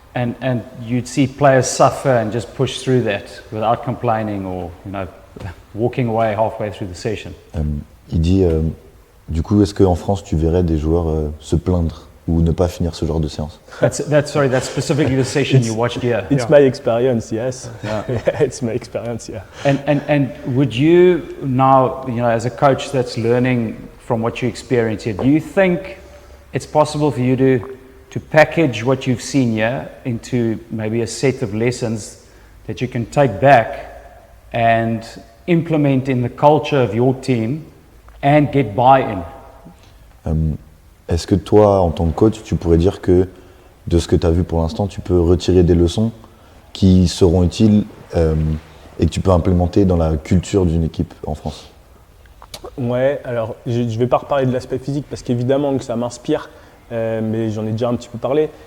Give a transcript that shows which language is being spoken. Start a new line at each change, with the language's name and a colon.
English: And you'd see players suffer and just push through that without complaining or walking away halfway through the session.
French: Il dit, du coup, est-ce qu'en France tu verrais des joueurs se plaindre ou ne pas finir ce genre de séance?
English: That's specifically the session you watched here. It's my experience, yes. Yeah. It's my experience, yeah. And would you now, as a coach that's learning from what you experience here, do you think it's possible for you to package what you've seen here into maybe a set of lessons that you can take back and implement in the culture of your team and get buy-in?
French: Est-ce que toi, en tant que coach, tu pourrais dire que de ce que tu as vu pour l'instant, tu peux retirer des leçons qui seront utiles et que tu peux implémenter dans la culture d'une équipe en France? Ouais, alors je ne vais pas reparler de l'aspect physique parce qu'évidemment que ça m'inspire, mais j'en ai déjà un petit peu parlé.